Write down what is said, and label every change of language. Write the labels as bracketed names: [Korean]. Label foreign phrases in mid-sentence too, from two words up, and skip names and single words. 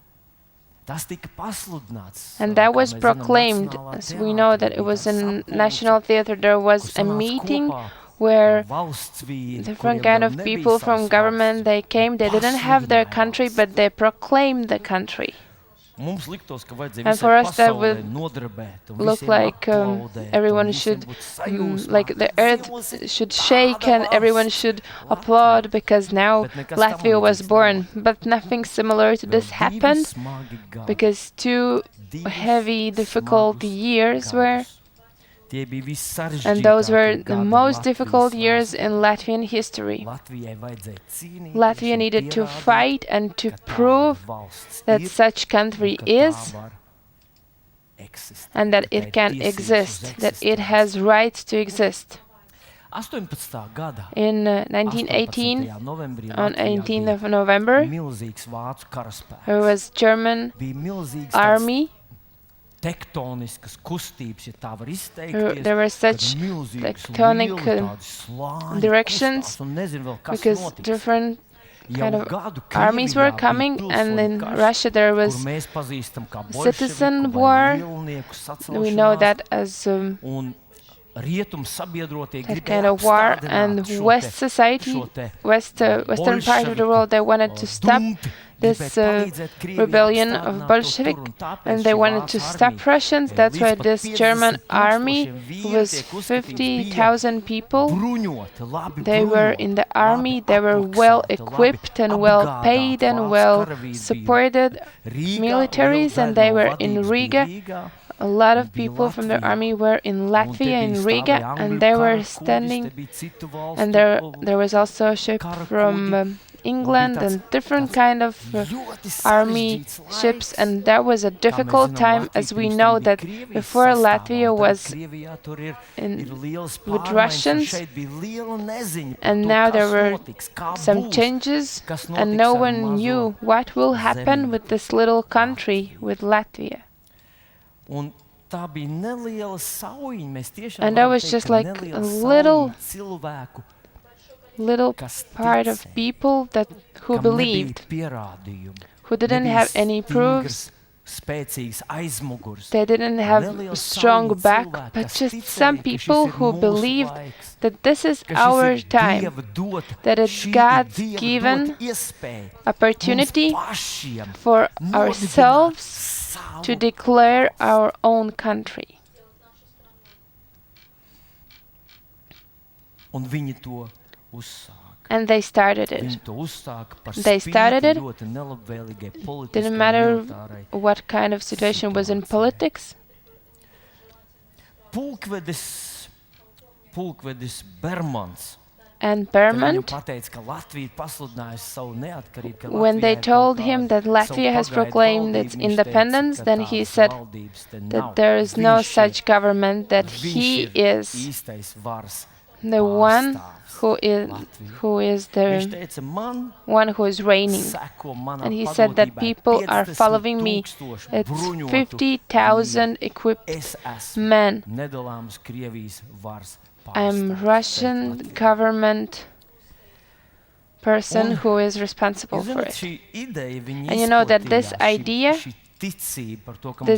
[English] And that was proclaimed, as we know that it was in National Theatre. There was a meeting where [Latvian] valstsvīri, [English] different [Latvian] kuriem [English] kind [Latvian] vēl [English] of [Latvian] nebija [English] people from [Latvian] savas [English] government, they came, they didn't have their [Latvian] pasludināja [English] country, [Latvian] valsts. [English] but they proclaimed the country. [Latvian] Mums liktos, ka vajadzēja [English] And [Latvian] visai [English] for us that [Latvian] pasaulē [English] would [Latvian] nodarbēt un [English] look [Latvian] visiem [English] like [Latvian] aplaudēt un [English] everyone [Latvian] visiem [English] should, [Latvian] būt sajūsmā, [English] like the [Latvian] ka [English] earth [Latvian] Vilnis [English] should shake [Latvian] tāda [English] and everyone [Latvian] valsts, [English] should [Latvian] Latvija. [English] applaud because now [Latvian] Bet nekas tam [English] Latvia was [Latvian] līdzīgs [English] born. But nothing similar to [Latvian] Vēl [English] this [Latvian] divi [English] happened [Latvian] smagi gadi, [English] because two [Latvian] divus [English] heavy, difficult [Latvian] smagus [English] years were, [Latvian] gadus. Tie bija [English] and those were [Latvian] vissarežģītākie [English] the [Latvian] gadi [English] most [Latvian] Latvijas [English] difficult years [Latvian] vēsturē. [English] in Latvian history. [Latvian] Latvijai vajadzēja cīnīties [English] Latvia [Latvian] un [English] needed to [Latvian] pierādīt, [English] fight and to [Latvian] ka tāda [English] prove [Latvian] valsts [English] that [Latvian] ir [English] such [Latvian] un [English] country [Latvian] ka [English] is [Latvian] tā var eksistēt, [English] and that [Latvian] ka tai [English] it can [Latvian] tiesības uz [English] exist, that it [Latvian] eksistenci. [English] has rights to exist. [Latvian] 18. gada [English] In 18. 1918, [Latvian] novembrī [English] on [Latvian] Latvijā [English] 18th [Latvian] bija [English] of November, [Latvian] milzīgs vācu karaspēks. [English] there was German [Latvian] Bija milzīgs [English] army. [Latvian] tektoniskas kustības, ja tā var izteikties. [English] There were [Latvian] kad [English] such [Latvian] milzīgs [English] tectonic [Latvian] lieli tādi slāņi [English] directions [Latvian] kustās un nezinu vēl, kas [English] because [Latvian] notiks. [English] different [Latvian] Jau [English] kind of [Latvian] gadu [English] armies [Latvian] Krievijā [English] were [Latvian] bija [English] coming, and [Latvian] pilsoņu [English] in [Latvian] karš, [English] Russia there [Latvian] kur [English] was [Latvian] mēs pazīstam kā [English] citizen [Latvian] bolševiku vai [English] war. [Latvian] lielnieku [English] We know [Latvian] sacelšanās, [English] that as [Latvian] un rietumu sabiedrotie [English] that [Latvian] gribēja [English] kind of war, [Latvian] apstādināt [English] and [Latvian] šo [English] West [Latvian] te- [English] society, [Latvian] šo te [English] Western part of the world, they wanted to stop [Latvian] dumpi, [English] this [Latvian] gribēja palīdzēt Krievijai [English] rebellion [Latvian] apstādināt [English] of [Latvian] to [English] Bolshevik, [Latvian] tur, un tāpēc [English] and they [Latvian] šī [English] wanted [Latvian] vācu [English] to stop [Latvian] armija, [English] Russians. That's why [Latvian] līdz pat [English] this German [Latvian] 50,000 [English] army [Latvian] vīri [English] was [Latvian] tiek uzskatīts, bija [English] 50,000 people. [Latvian] bruņoti, labi [English] They were [Latvian] bruņoti, [English] in the army, [Latvian] labi [English] they were well [Latvian] apmaksāti, labi [English] equipped and well [Latvian] apgādāti. [English] paid and [Latvian] Vācu [English] well [Latvian] karavīri bija [English] supported [Latvian] Rīgā, [English] militaries, [Latvian] liela [English] and [Latvian] daļa [English] they [Latvian] no [English] were in [Latvian] vadības bija [English] Riga. [Latvian] Rīgā. [English] A lot of [Latvian] Bija [English] people from the [Latvian] Latvijā. [English] army were in [Latvian] Un te [English] Latvia, [Latvian] bija [English] in [Latvian] stāvēja [English] Riga, [Latvian] Angļu [English] and they were [Latvian] kara kuģis, [English] standing, [Latvian] te bija citu valstu, [English] and there was also a ship [Latvian] kara [English] from [Latvian] kuģi. [English] England [Latvian] tāds- [English] and different [Latvian] tāds [English] kind of [Latvian] ļoti [English] army [Latvian] sarežģīts [English] ships, [Latvian] laiks. [English] and that was a [Latvian] Kā mēs [English] difficult [Latvian] zinām, [English] time, [Latvian] Latvija [English] as we [Latvian] pirms [English] know [Latvian] tam bija [English] that [Latvian] Krievijas [English] before [Latvian] sastāvā, [English] Latvia [Latvian] un tagad [English] was [Latvian] Krievijā tur ir [English] in [Latvian] liels [English] with [Latvian] pārmaiņas, un [English] Russians, [Latvian] šeit bija liela neziņa par [English] and [Latvian] to, [English] now [Latvian] kas [English] there were [Latvian] notiks, kā [English] some [Latvian] būs, [English] changes, [Latvian] kas [English] and [Latvian] notiks [English] no [Latvian] ar [English] one [Latvian] mazo [English] knew what will happen [Latvian] zemi. [English] with this little country, with Latvia. [Latvian] Un tā bija neliela saujiņa, mēs tiešām [English] And that [Latvian] varam [English] was [Latvian] teikt, [English] just [Latvian] ka [English] like [Latvian] neliela [English] a little- [Latvian] saujiņa cilvēku, [English] Little [Latvian] kas [English] part of [Latvian] ticēja, [English] people who [Latvian] kam nebija [English] believed, [Latvian] pierādījumu, [English] who didn't [Latvian] nebija [English] have any proofs, [Latvian] stingrs, spēcīgs aizmugurs. [English] they didn't have [Latvian] Neliela [English] strong [Latvian] saujiņa [English] back, [Latvian] cilvēku, [English] but [Latvian] kas [English] just [Latvian] ticēja, [English] some [Latvian] ka šis [English] people [Latvian] ir [English] who [Latvian] mūsu [English] believed [Latvian] laiks, [English] that this is [Latvian] ka šis [English] our [Latvian] ir [English] time, [Latvian] Dieva dota, [English] that it's [Latvian] šī ir [English] God's [Latvian] Dieva [English] given [Latvian] dota iespēja [English] opportunity [Latvian] mums pašiem [English] for [Latvian] nodibināt [English] ourselves [Latvian] savu [English] to declare our own country. [Latvian] Un viņi to uzsāka. [English] And they started [Latvian] Viņi [English] it. [Latvian] to uzsāka par [English] They started [Latvian] spīti [English] it. [Latvian] ļoti nelabvēlīgai politiskai [English] Didn't matter [Latvian] militārai. [English] what kind of situation was in [Latvian] situācijai. [English] politics. [Latvian] Pulkvedis Bermans. [English] And [Latvian] Kad viņam [English] Bermond, [Latvian] pateica, ka Latvija ir pasludinājusi savu neatkarību, ka [English] when they [Latvian] Latvijai ir [English] told [Latvian] kaut [English] him [Latvian] kāda [English] that Latvia [Latvian] savu [English] has [Latvian] pagaidu [English] proclaimed [Latvian] valdība, [English] its [Latvian] viņš [English] independence, [Latvian] teica, ka [English] then he [Latvian] tādas [English] said [Latvian] valdības te [English] that [Latvian] nav. [English] there is no [Latvian] Viņš [English] such [Latvian] ir- [English] government, that [Latvian] viņš [English] he [Latvian] ir [English] is [Latvian] īstais varas [English] the one [Latvian] pārstāvs [English] who is [Latvian] Latvijā. [English] who is [Latvian] Viņš [English] the [Latvian] teica, man [English] one who is reigning. [Latvian] seko manā [English] And he said that [Latvian] padotībai [English] people are [Latvian] 50 [English] following me. [Latvian] tūkstošu [English] It's [Latvian] bruņotu [English] 50,000 equipped [Latvian] Es esmu [English] men. [Latvian] nedalāms Krievijas varas [English] I'm [Latvian] pārstāvs [English] Russian [Latvian] šeit Latvijā. [English] government person [Latvian] Un- [English] who is responsible [Latvian] Jūs [English] for [Latvian] zināt, [English] it. [Latvian] šī ideja viņa [English] And you know that this [Latvian] izplatījās, [English] idea, [Latvian] šī ticība par to, ka